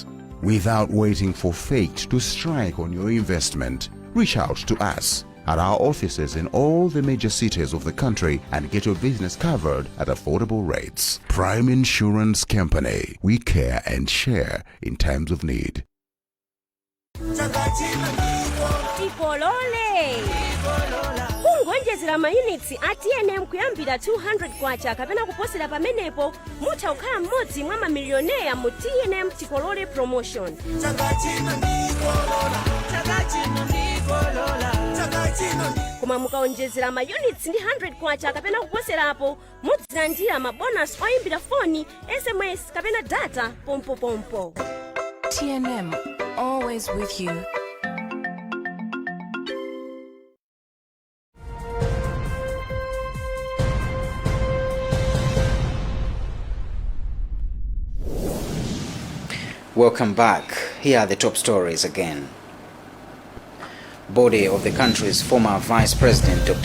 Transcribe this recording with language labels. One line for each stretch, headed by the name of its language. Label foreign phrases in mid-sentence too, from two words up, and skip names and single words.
English: Without waiting for fate to strike on your investment, reach out to us at our offices in all the major cities of the country and get your business covered at affordable rates. Prime Insurance Company. We care and share in times of need.
Nyanja: Kungwonjezera mayunits ATNM kuyambira 200 kwacha kapena kuposera pamenepo mutha kukhala mmodzi mwa mamilioneya mu TNM Tikolole promotion. Koma mukaonjezera mayunits ndi 100 kwacha kapena kuposerapo mudzilandira mabonus oyimbira foni, SMS kapena data pompo.
English: TNM, always with you. Welcome back. Here are the top stories again. Body of the country's former Vice President Dr.